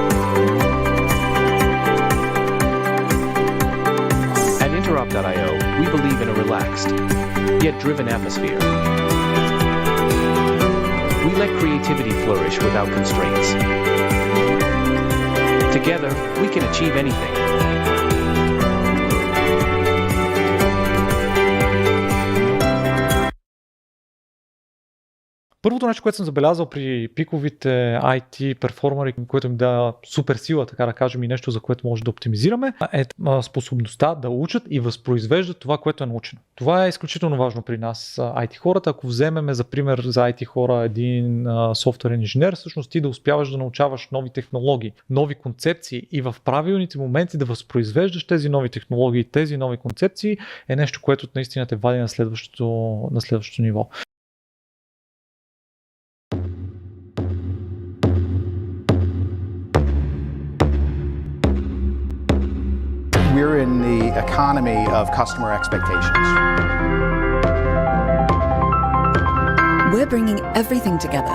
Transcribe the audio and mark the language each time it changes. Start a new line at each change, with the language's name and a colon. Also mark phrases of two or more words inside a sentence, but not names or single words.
English: Interop.io, we believe in a relaxed, yet driven atmosphere. We let creativity flourish without constraints. Together, we can achieve anything.
Bulgarian: Първото нещо, което съм забелязал при пиковите IT перформери, което им дава супер сила, така да кажем, и нещо, за което може да оптимизираме, е способността да учат и възпроизвеждат това, което е научено. Това е изключително важно при нас, IT хората. Ако вземем за пример за IT хора един софтуерен инженер, всъщност ти да успяваш да научаваш нови технологии, нови концепции и в правилните моменти да възпроизвеждаш тези нови технологии, тези нови концепции е нещо, което наистина те вади на следващото ниво.
English: We're in the economy of customer expectations. We're bringing everything together.